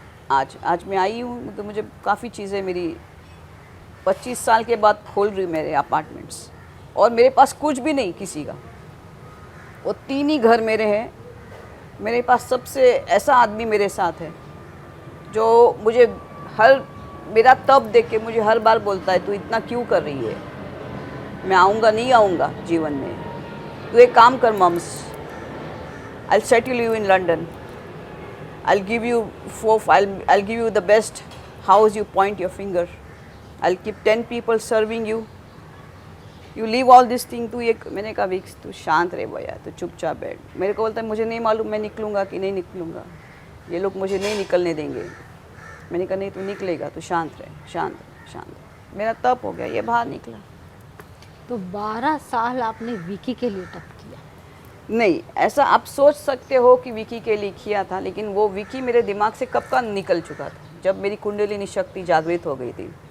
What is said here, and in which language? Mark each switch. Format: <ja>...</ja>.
<hi>आज मैं आई हूँ तो मुझे काफ़ी चीज़ें मेरी 25 साल के बाद खोल रही मेरे अपार्टमेंट्स, और मेरे पास कुछ भी नहीं किसी का। वो 3 ही घर मेरे हैं। मेरे पास सबसे ऐसा आदमी मेरे साथ है जो मुझे मेरा तब देख के मुझे हर बार बोलता है, तू इतना क्यों कर रही है? मैं आऊँगा नहीं आऊँगा जीवन में, तू एक काम कर mums,</hi> <en>I settle you in London, I'll give you the best house, you point your finger, I'll keep 10 people serving you, you leave all this thing।</en> <hi>तू एक, मैंने कहा विक्स तू शांत रहे भैया, तू चुपचाप बैठ। मेरे को बोलता है मुझे नहीं मालूम मैं निकलूँगा कि नहीं निकलूँगा, ये लोग मुझे नहीं निकलने देंगे। मैंने कहा नहीं तू निकलेगा, तू शांत रहे, शांत। मेरा तप हो गया, ये बाहर निकला। तो 12 साल आपने विकी के लिए तप किया। नहीं, ऐसा आप सोच सकते हो कि विकी के लिए किया था, लेकिन वो विकी मेरे दिमाग से कब का निकल चुका था, जब मेरी कुंडलिनी शक्ति जागृत हो गई थी।</hi>